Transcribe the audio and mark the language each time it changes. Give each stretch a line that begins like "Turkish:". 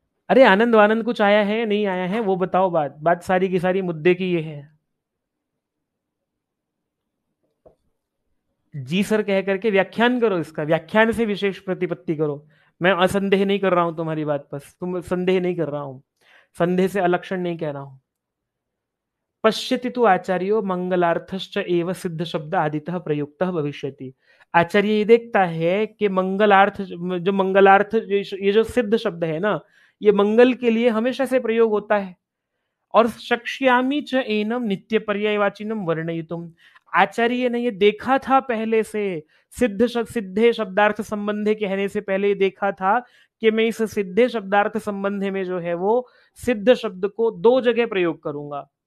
Hindi: अरे आनंद वानंद कुछ आया है नहीं आया है वो बताओ। बात बात सारी की सारी मुद्दे की ये है। जी सर कह करके व्याख्यान करो, इसका व्याख्यान से विशेष प्रतिपत्ति करो। मैं असंदेह नहीं कर रहा हूं तुम्हारी बात, बस तुम संदेह नहीं कर रहा हूं, संदेह से अलक्षण नहीं कह रहा हूं।
Sanskrit: पश्यति तु आचार्यो मंगलार्थश्च एव सिद्ध शब्द आदितः प्रयुक्तः भविष्यति।
Hindi: आचार्य ये देखता है कि मंगलार्थ, जो मंगलार्थ, ये जो सिद्ध शब्द है ना, ये मंगल के लिए हमेशा से प्रयोग होता है।
Sanskrit: और शक्ष्यामि च एनम नित्य पर्यायवाचिनम वर्णयितुम।
Hindi: आचार्य ने ये देखा था पहले से, सिद्धे शब्दार्थ संबंधे कहने से पहले ये देखा था कि मैं इस सिद्धे शब्दार्थ संबंधे में जो है वो सिद्ध शब्द को दो जगह प्रयोग करूंगा।